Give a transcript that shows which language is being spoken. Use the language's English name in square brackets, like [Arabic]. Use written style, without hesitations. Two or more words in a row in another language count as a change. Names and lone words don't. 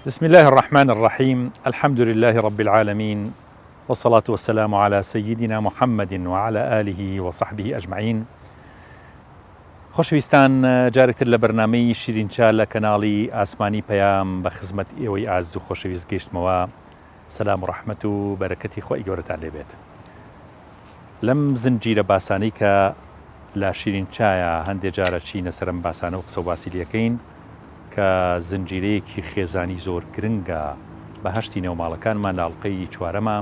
[Arabic] بسم الله الرحمن الرحيم. الحمد لله رب العالمين، والصلاة والسلام على سيدنا محمد وعلى آله وصحبه أجمعين. [Central Kurdish] خۆشەویستان، جارێکتر لە بەرنامەی شیرینچا لە کەناڵی ئاسمانی پەیام بە خزمەت ئێوەی ئاز و خۆشەویست گەیشتمەوە. سەلام و ڕەحمەت و بەرەکەتی خۆی گەورەتان لێبێت. لەم زنجیرە باسانەی کە لە شیرینچایە هەندێک جارە چینە سەرم باسانە و قسە و باسی لەکەین کە زنجیرەیەکی خێزانی زۆر گرنگە بە هەشتی نێوماڵەکانمان لە ئەڵقەی چوارەمە.